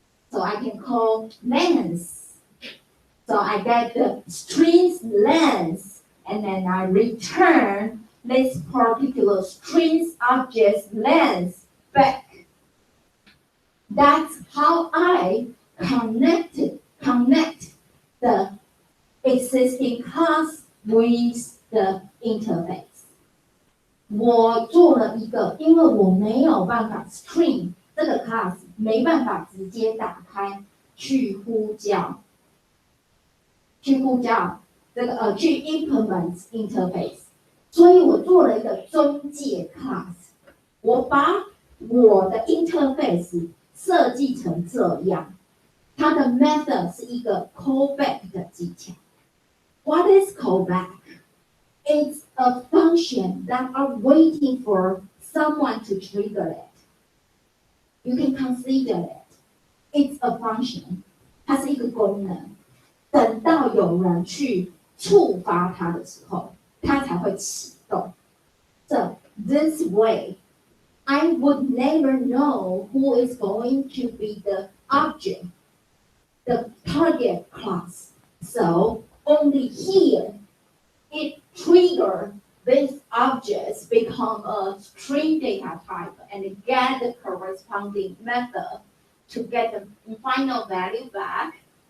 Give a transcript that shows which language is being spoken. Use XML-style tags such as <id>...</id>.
<en>So I can call length. So I get the string's length, and then I return this particular string's object's length back. That's how I connect the existing class with the interface.</en> <zh>我做了一个，因为我没有办法 string 这个 class 没办法直接打开去呼叫这个去 implement interface， 所以我做了一个中介 class， 我把我的 interface 设计成这样，它的 method 是一个 callback 的技巧。</zh> <en>What is callback? It's a function that are waiting for someone to trigger it. You can consider it. It's a function.</en> <zh>它是一个功能。等到有人去触发它的时候，它才会启动。</zh> <en>So this way, I would never know who is going to be the object, the target class. So only here, it triggers these objects become a string data type and get the corresponding method to get the final value back.</en>